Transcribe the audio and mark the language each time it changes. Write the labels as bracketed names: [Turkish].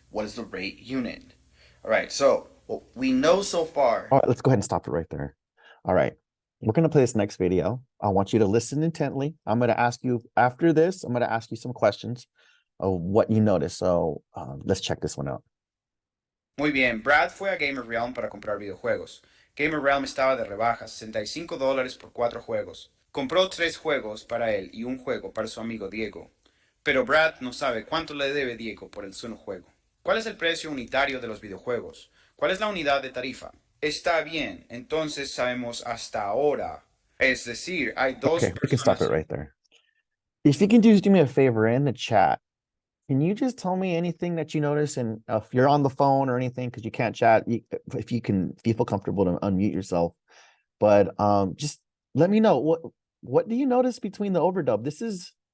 [English] What is the rate unit? All right, so what we know so far. All right, let's go ahead and stop it right there. All right, we're going to play this next video. I want you to listen intently. I'm going to ask you after this, I'm going to ask you some questions of what you notice. So let's check this one out. [Spanish] Muy bien, Brad fue a Gamer Realm para comprar videojuegos. Gamer Realm estaba de rebaja, $65 por 4 juegos. Compró 3 juegos para él y un juego para su amigo Diego. Pero Brad no sabe cuánto le debe Diego por el solo juego. ¿Cuál es el precio unitario de los videojuegos? ¿Cuál es la unidad de tarifa? Está bien, entonces sabemos hasta ahora. Es decir, hay dos [English] Okay, we can stop [Spanish] personas. [English] it right there. If you can just do me a favor in the chat, can you just tell me anything that you notice? And if you're on the phone or anything, because you can't chat, if you feel comfortable to unmute yourself. But just let me know what do you notice between the overdub?